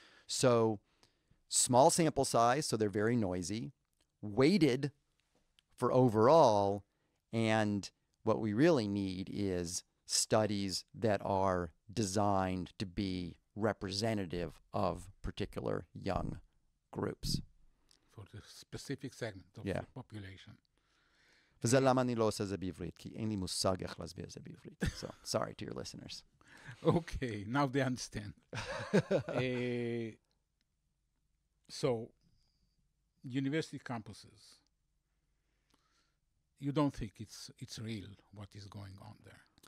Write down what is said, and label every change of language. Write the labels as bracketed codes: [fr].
[en] So small sample size, so they're very noisy, weighted for overall, and what we really need is studies that are designed to be representative of particular young groups. For the specific segment of Yeah. the population. [he] וזה למה אני לא עושה זה בעברית, כי אין לי מושג איך להסביר זה בעברית. [en] So, sorry to your listeners. Okay, now they understand. So, university campuses, you don't think it's real what is going on there?